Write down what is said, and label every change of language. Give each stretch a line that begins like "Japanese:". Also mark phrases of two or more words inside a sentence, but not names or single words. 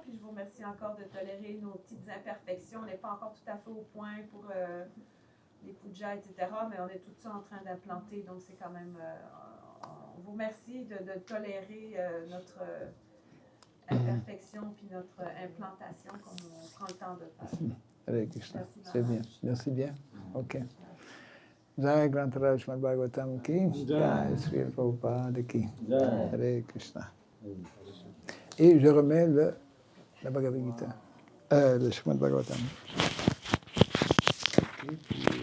French: Puis, je vous remercie encore de tolérer nos petites imperfections. On n'est pas encore tout à fait au point pour les pujas, etc. Mais on est tout ça en train d'implanter. Donc, c'est quand même... on vous remercie de tolérer notre imperfection puis notre implantation comme on prend le temps de faire. Hare Krishna. Merci, C'est bien. Maharaj. Merci bien. OK.
Hindi: जय ग्रन्थराज श्रीमद् भागवतम् की, जय श्री प्रभुपाद की.
French: Hare Krishna. Et je remets la Bhagavad Gita, le Srimad Bhagavatam. Okay.